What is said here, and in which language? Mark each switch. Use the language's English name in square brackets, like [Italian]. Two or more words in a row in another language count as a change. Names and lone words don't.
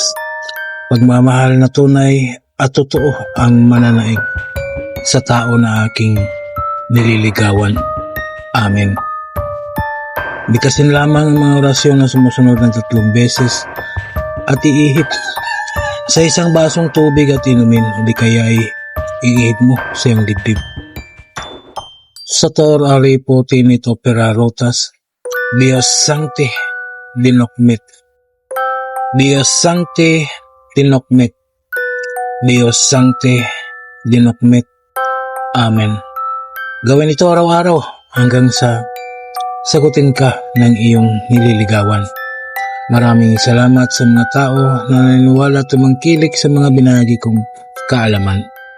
[Filipino] Pagmamahal na tunay at totoo ang mananaig sa tao na aking nililigawan. Amen. Bigkasin lamang ang mga orasyon na sumusunod ng 3 beses at iihip sa isang basong tubig at inumin, o di kaya ay iihip mo sa iyong dibdib. [Latin] Sator aripo tinito perarotas, Dios sancti dinokmet. Dios sancti dinokmet. Dios sancti dinokmet. [Filipino] Amen. Gawin ito araw-araw hanggang sa sagutin ka ng iyong nililigawan. Maraming salamat sa mga tao na naniniwala at tumangkilik sa mga binahagi kong kaalaman.